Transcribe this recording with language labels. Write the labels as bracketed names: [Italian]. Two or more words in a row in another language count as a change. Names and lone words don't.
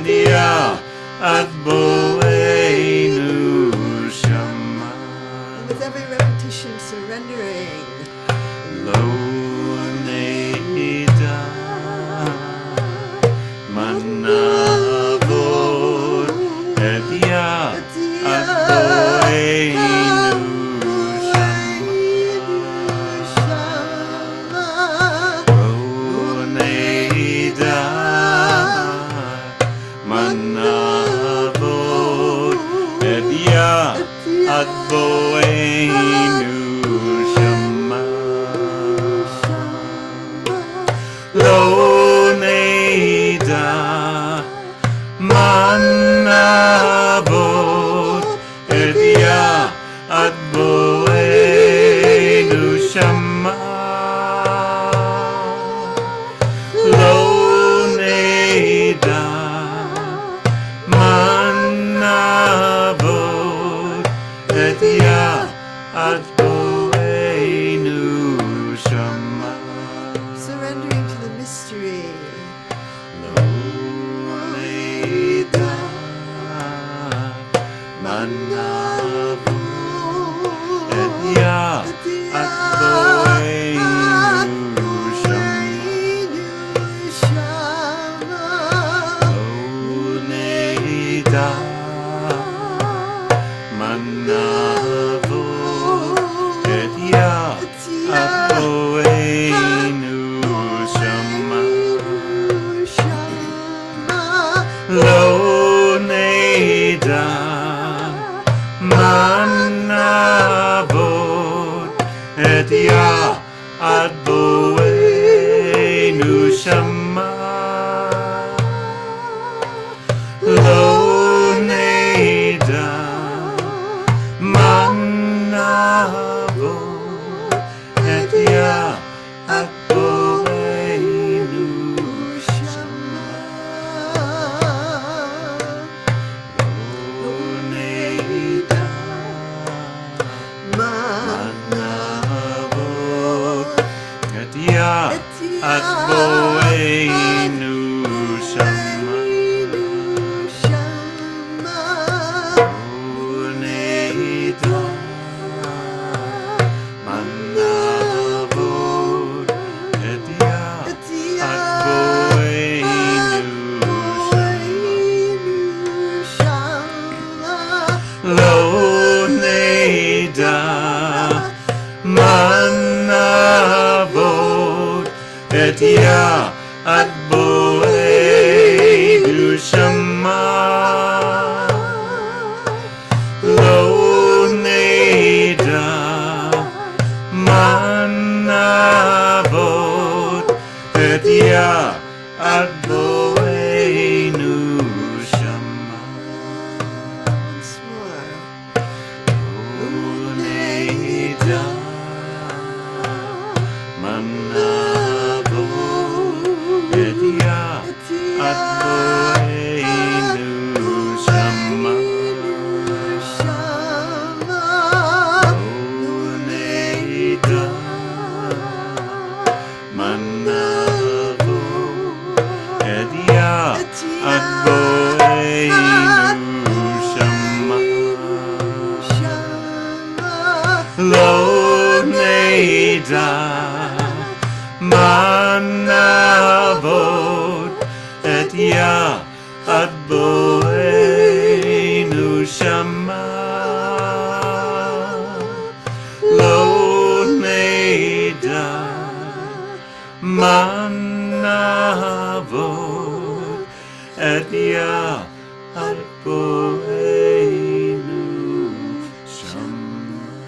[Hebrew] את יה עד באנו שמה. [English] And with every repetition, surrendering. [Hebrew] לא נדע מה נעבוד את יה עד באנו שמה. לא נדע מה נעבוד את יה עד באנו שמה. לא נדע מה נעבוד את יה עד באנו שמה. לא נדע מה נעבוד את יה עד באנו שמה. [English] Surrendering to the mystery. [Hebrew] לא נדע מה נעבוד את יה עד באנו שמה. לא נדע מה נעבוד את יה עד באנו שמה. לא נדע מה נעבוד את יה עד באנו שמה. לא נדע מה נעבוד את יה עד באנו שמה. לא נדע מה נעבוד את יה עד באנו שמה. לא נדע מה נעבוד את יה עד באנו שמה. לא נדע מה נעבוד את יה עד באנו שמה. לא נדע מה נעבוד את יה עד באנו שמה. [English] Once more. [Hebrew] לא נדע מה נעבוד את יה עד באנו שמה. לא נדע מה נעבוד את יה עד באנו שמה. לא נדע מה נעבוד את יה עד באנו שמה. לא נדע מה נעבוד את יה עד באנו שמה.